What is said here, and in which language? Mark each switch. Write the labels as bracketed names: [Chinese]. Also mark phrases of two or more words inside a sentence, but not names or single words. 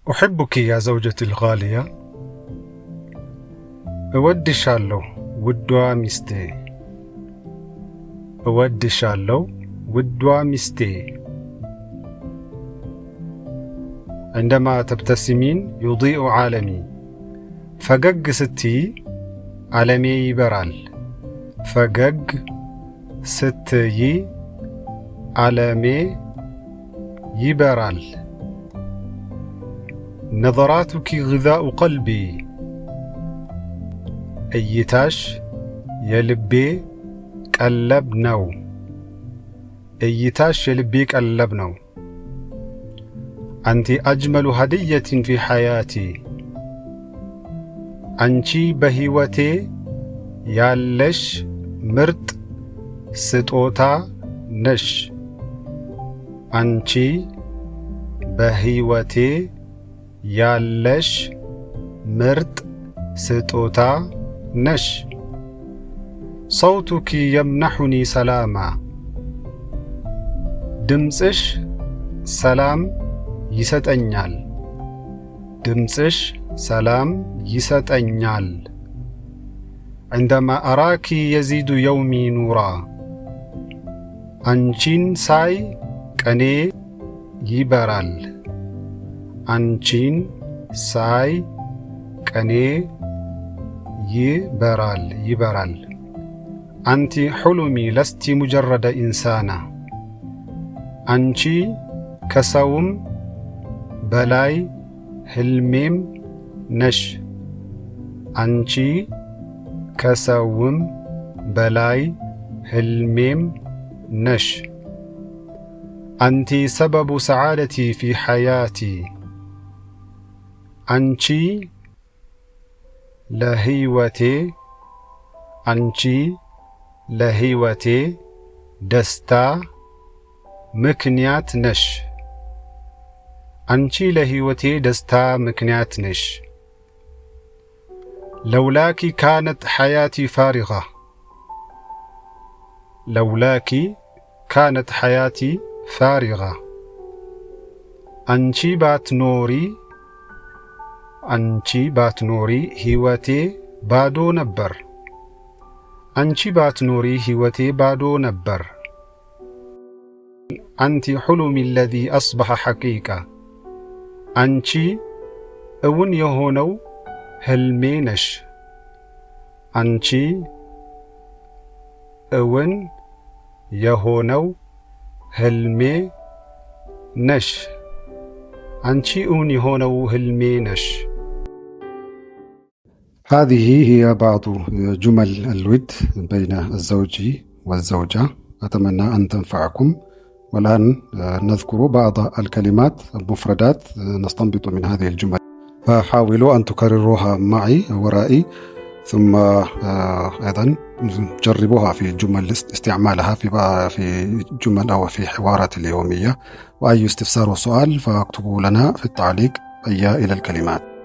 [Arabic] أحبك يا زوجتي الغالية. [Amharic] እወድሻለሁ ውዷ ሚስቴ እወድሻለሁ ውዷ ሚስቴ [Arabic] عندما تبتسمين يضيء عالمي [Amharic] ፈገግ ስትይ ዓለሜ ይበራል ፈገግ ስትይ ዓለሜ ይበራል [Arabic] نظراتك غذاء قلبي [Amharic] እይታሽ የልቤ ቀለብ ነው እይታሽ የልቤ ቀለብ ነው [Arabic] أنت أجمل هدية في حياتي [Amharic] አንቺ በሕይወቴ ያለሽ ምርጥ ስጦታ ነሽ አንቺ በሕይወቴ ያለሽ ምርጥ ስጦታ ነሽ [Arabic] صوتك يمنحني سلاما [Amharic] ድምጽሽ ሰላም ይሰጠኛል ድምጽሽ ሰላም ይሰጠኛል [Arabic] عندما أراك يزيد يومي نورا [Amharic] አንቺን ሳይ ቀኔ ይበራል አንቺን ሳይ ቀኔ ይበራል [Arabic] أنت حلمي لست مجرد إنسانا [Amharic] አንቺ ከሰውም በላይ ህልሜም ነሽ አንቺ ከሰውም በላይ ህልሜም ነሽ [Arabic] أنت سبب سعادتي في حياتي [Amharic] አንቺ ለሕይወቴ ደስታ ምክንያት ነሽ አንቺ ለሕይወቴ ደስታ ምክንያት ነሽ [Arabic] لولاك كانت حياتي فارغة لولاك كانت حياتي فارغة አንቺ [Amharic] ባትኖሪ ሕይወቴ ባዶ ነበር አንቺ ባትኖሪ ሕይወቴ ባዶ ነበር [Arabic] أنت حلمي الذي أصبح حقيقة [Amharic] አንቺ እውን የሆነው ህልሜ ነሽ አንቺ እውን የሆነው ህልሜ ነሽ አንቺ እውን የሆነው ህልሜ ነሽ [Arabic] هذه هي بعض جمل الود بين الزوج والزوجة أتمنى أن تنفعكم والآن نذكر بعض الكلمات المفردات نستنبط من هذه الجمل فحاولوا أن تكرروها معي ورائي ثم أيضا جربوها في جمل استعمالها في جمل أو في حوارات اليومية وأي استفسار وسؤال فاكتبوا لنا في التعليق أي إلى الكلمات